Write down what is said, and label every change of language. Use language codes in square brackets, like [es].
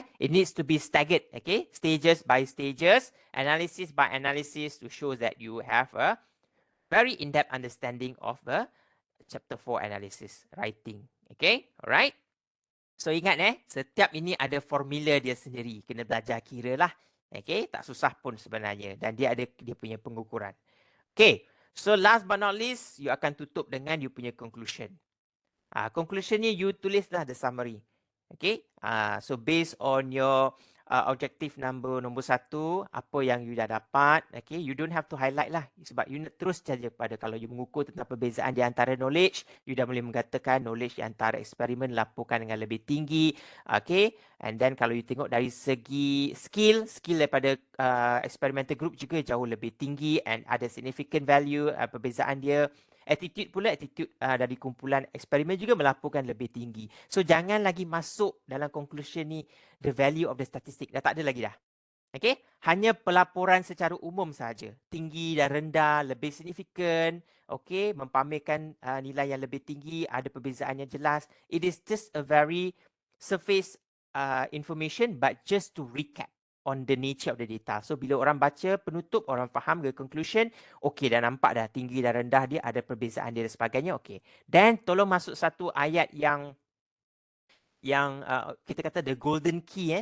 [en] It needs to be staggered, okay, stages by stages, analysis by analysis to show that you have a very in-depth understanding of the chapter 4 analysis writing. Okay, alright. [ms] So ingat setiap ini ada formula dia sendiri. Kena belajar kira lah. Okay, tak susah pun sebenarnya. Dan dia ada dia punya pengukuran. Okay, so [en] last but not least, [ms] you akan tutup dengan you punya conclusion. [en] Conclusion ni you [ms] tulislah [en] the summary. Okay, so based on your objective nombor 1, [ms] apa yang you dah dapat, [en] okay, you don't have to highlight lah. [ms] Sebab you terus saja pada kalau you mengukur tentang perbezaan di antara knowledge, you dah boleh mengatakan knowledge di antara eksperimen laporkan dengan lebih tinggi. [en] Okay, and then [ms] kalau you tengok dari segi skill daripada experimental group juga jauh lebih tinggi and ada significant value perbezaan dia. Attitude pula, dari kumpulan eksperimen juga melaporkan lebih tinggi. So, jangan lagi masuk dalam conclusion ni [en] the value of the statistic. [ms] Dah tak ada lagi dah. Okay? Hanya pelaporan secara umum saja. Tinggi dan rendah, lebih signifikan. Okay? Mempamerkan nilai yang lebih tinggi, ada perbezaan yang jelas. [en] It is just a very surface information but just to recap on the nature of the data. [ms] So, bila orang baca penutup, orang faham ke conclusion, okey, dah nampak dah tinggi dan rendah dia, ada perbezaan dia dan sebagainya, okey. Dan tolong masuk satu ayat yang kita kata [en] the golden key.